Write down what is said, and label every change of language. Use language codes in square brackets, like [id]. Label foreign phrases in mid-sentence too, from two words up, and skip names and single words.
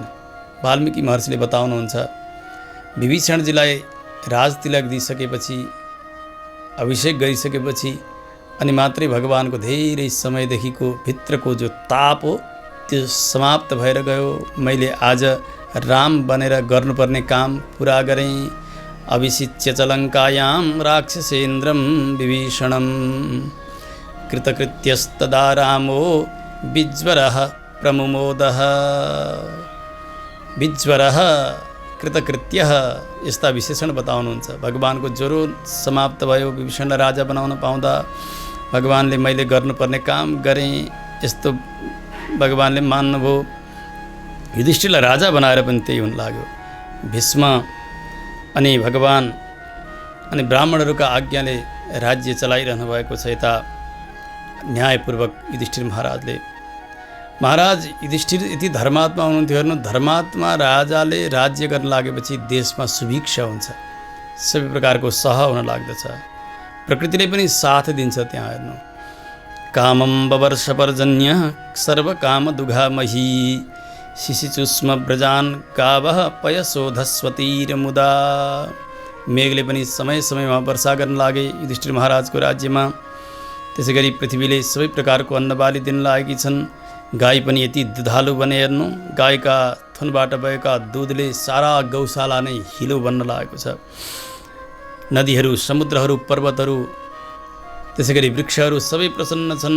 [ne] वाल्मीकि महर्षिले बताउनुहुन्छ, विभीषणजीलाई राजतिलक दिइसकेपछि, अभिषेक गरिसकेपछि अनि मात्रै भगवानको धेरै समयदेखिको भित्रको जो ताप हो त्यो समाप्त भएर गयो। मैले आज राम बनेर गर्नुपर्ने काम पुरा गरेँ। [sa] अभिषिच्य च लङ्कायां राक्षसेन्द्रं विभीषणं कृतकृत्यस्तदा रामो विज्वरः प्रमुमोदः। विज्वरः कृतकृत्यः [ne] यस्ता विशेषण बताउनुहुन्छ। भगवानको ज्वरो समाप्त भयो, विभीषणलाई राजा बनाउन पाउँदा भगवानले मैले गर्नुपर्ने काम गरेँ यस्तो भगवानले मान्नुभयो। युधिष्ठिरलाई राजा बनाएर पनि त्यही हुन लाग्यो। भीष्म अनि भगवान अनि ब्राह्मणहरूका आज्ञाले राज्य चलाइरहनु भएको छ। यता न्यायपूर्वक युधिष्ठिर महाराजले, महाराज युधिष्ठिर यति धर्मात्मा हुनुहुन्थ्यो। हेर्नु, धर्मात्मा राजाले राज्य गर्न लागेपछि देशमा सुभिक्षा हुन्छ, सबै प्रकारको सह हुन लाग्दछ, प्रकृतिले पनि साथ दिन्छ। त्यहाँ हेर्नु, [sa] कामं बवर्ष पर्जन्य सर्वकाम दुघामही शिशिचुष्म व्रजान् गावः पयशोधस्वतीर मुदा। [ne] मेघले पनि समय समयमा वर्षा गर्न लागे युधिष्ठिर महाराजको राज्यमा। त्यसै गरी पृथ्वीले सबै प्रकारको अन्नबाली दिन लागेकी छन्। गाई पनि यति दुधालु बने। हेर्नु, गाईका थुनबाट भएका दुधले सारा गौशाला नै हिलो बन्न लागेको छ। नदीहरू, समुद्रहरू, पर्वतहरू, त्यसै गरी वृक्षहरू सबै प्रसन्न छन्।